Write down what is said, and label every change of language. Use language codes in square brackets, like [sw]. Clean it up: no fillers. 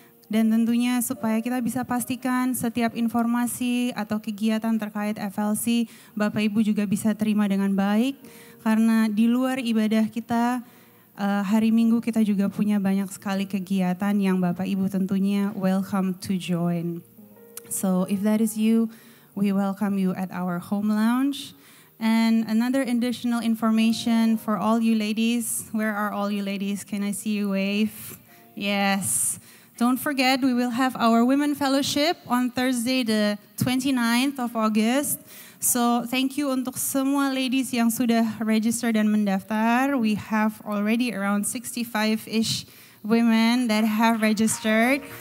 [id] dan tentunya supaya kita bisa pastikan setiap informasi atau kegiatan terkait FLC Bapak Ibu juga bisa terima dengan baik, karena di luar ibadah kita hari Minggu kita juga punya banyak sekali kegiatan yang Bapak Ibu tentunya [en] welcome to join. So if that is you, we welcome you at our home lounge. And another additional information for all you ladies. Where are all you ladies? Can I see you wave? Yes. Don't forget, we will have our Women Fellowship on Thursday the 29th of August. So thank you [id] untuk semua ladies yang sudah register dan mendaftar. [en] We have already around 65-ish women that have registered.